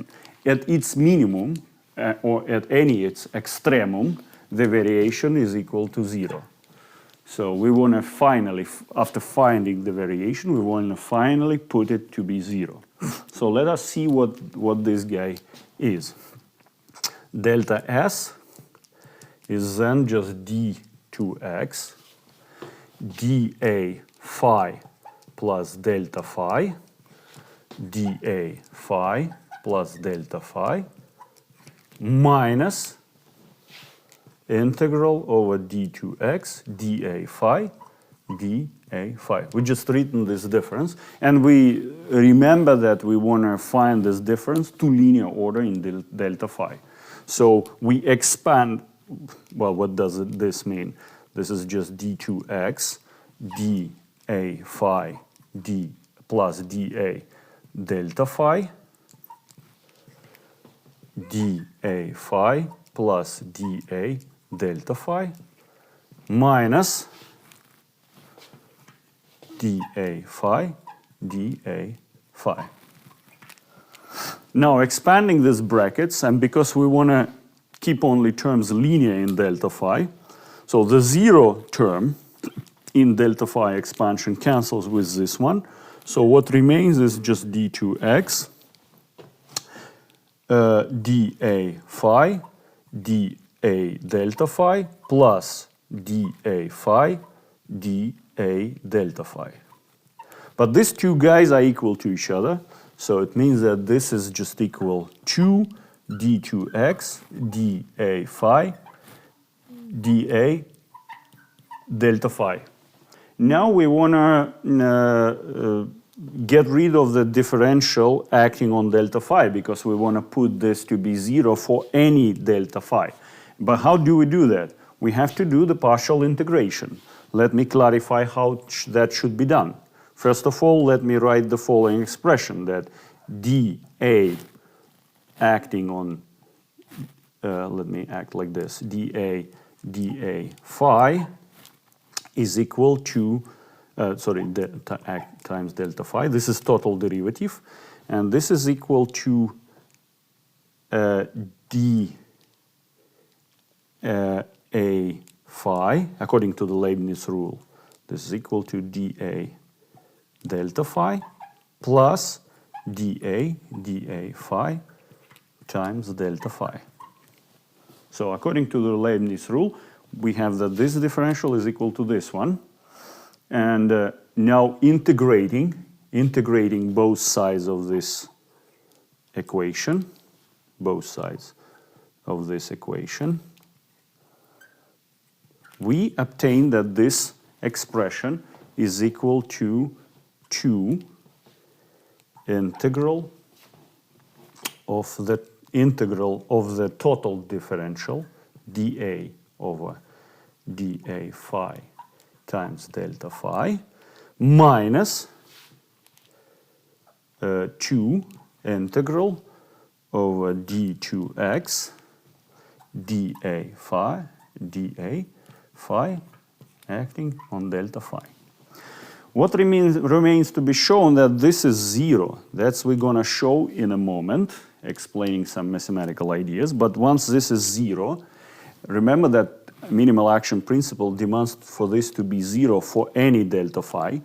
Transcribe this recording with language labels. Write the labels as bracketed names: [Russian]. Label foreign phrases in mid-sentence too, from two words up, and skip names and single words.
[English] At its minimum, or at its extremum, the variation is equal to 0. So we want to finally, after finding the variation, we want to finally put it to be 0. So let us see what this guy is. Delta S is then just d2x, dA phi plus delta phi, dA phi plus delta phi, minus integral over d2x, dA phi, dA phi. We just written this difference, and we remember that we want to find this difference to linear order in delta phi. So we expand, well, what does this mean? This is just d2x, dA phi, d plus dA delta phi, dA phi plus dA delta phi minus dA phi, dA phi. Now expanding these brackets, and because we want to keep only terms linear in delta phi, so the 0 term in delta phi expansion cancels with this one. So what remains is just d2x, dA phi, dA delta phi plus dA phi, dA delta phi. But these two guys are equal to each other, so it means that this is just equal to d2x, dA phi, dA delta phi. Now we want to get rid of the differential acting on delta phi because we want to put this to be 0 for any delta phi. But how do we do that? We have to do the partial integration. Let me clarify how that should be done. First of all, let me write the following expression that dA acting on, let me act like this, dA phi is equal to, times delta phi. This is total derivative. And this is equal to dA phi, according to the Leibniz rule. This is equal to dA delta phi plus dA phi times delta phi. So according to the Leibniz rule, we have that this differential is equal to this one. And now integrating both sides of this equation, we obtain that this expression is equal to 2 integral of the total differential dA over dA phi times delta phi minus 2 integral over d2x dA phi acting on delta phi. What remains to be shown that this is 0. That's we're going to show in a moment, explaining some mathematical ideas. But once this is 0, remember that minimal action principle demands for this to be 0 for any delta phi.